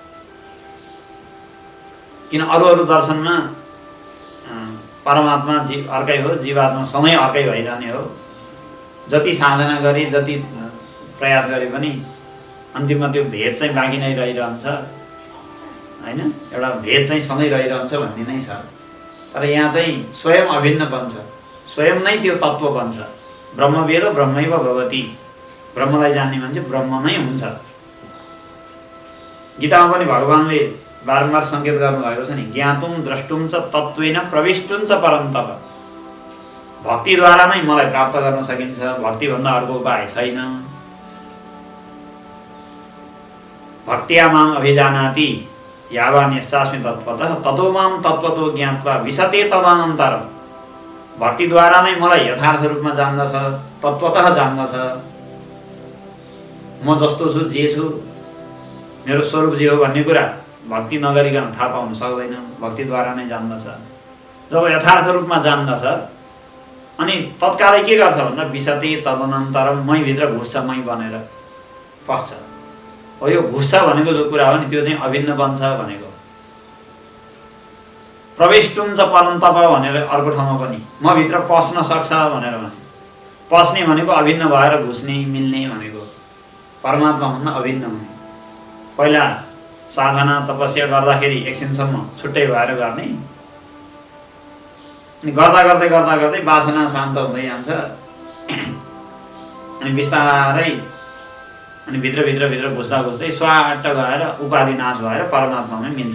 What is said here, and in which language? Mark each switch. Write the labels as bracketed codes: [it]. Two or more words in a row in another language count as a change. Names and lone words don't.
[ne] किन अरू दर्शनमा परमात्मा जीव अर्कै हो, जीवात्मा सधैँ अर्कै भइरहने हो। जति साधना गरे, जति प्रयास गरे पनि अन्तिममा त्यो भेद चाहिँ बाँकी नै रहिरहन्छ हैन। एउटा भेद चाहिँ सँगै रहिरहन्छ भन्ने नै छ। तर यहाँ चाहिँ स्वयं अभिन्न बन्छ, स्वयं नै त्यो तत्त्व बन्छ। [sa] ब्रह्मवेद ब्रह्मैव भवति, [ne] ब्रह्मलाई जान्ने मान्छे ब्रह्म नै हुन्छ। गीतामा पनि भगवानले बारम्बार सङ्केत गर्नुभएको छ नि, [sa] ज्ञातुम द्रष्टुम च तत्त्वेन प्रविष्टुम च परन्तप। [ne] भक्तिद्वारा नै मलाई प्राप्त गर्न सकिन्छ, भक्तिभन्दा अर्को उपाय छैन। [sa] भक्त्या माम अभिजानाति यावान्यस्यास्मि तत्त्वतः ततो माम तत्त्वतो ज्ञात्वा विशते तदनन्तरम्। [ne] भक्तिद्वारा नै मलाई यथार्थ रूपमा जान्दछ, तत्त्वतः जान्दछ। म जस्तो छु, जे छु, मेरो स्वरूप जे हो भन्ने कुरा भक्ति नगरिकन थाहा पाउन सक्दैन, भक्तिद्वारा नै जान्दछ। जब यथार्थ रूपमा जान्दछ अनि तत्कालै के गर्छ भन्दा [sa] विशते तदनन्तरम्, [ne] मैभित्र घुस्छ, मै बनेर पस्छ। हो यो घुस्छ भनेको जो कुरा हो नि त्यो चाहिँ अभिन्न बन्छ भनेको। [sa] प्रविष्टुम च परन्तप [ne] भनेर अर्को ठाउँमा पनि म भित्र पस्न सक्छ भनेर भने, पस्ने भनेको अभिन्न भएर घुस्ने मिल्ने भनेको, परमात्मा भन्न अभिन्न हुने। पहिला साधना तपस्या गर्दाखेरि एकछिनसम्म छुट्टै भएर गर्ने, अनि गर्दा गर्दै वासना शान्त हुँदै जान्छ, अनि बिस्तारै अनि भित्र घुस्दै स्वाट गएर उपाधि नाश भएर परमात्मामै मिल्छ।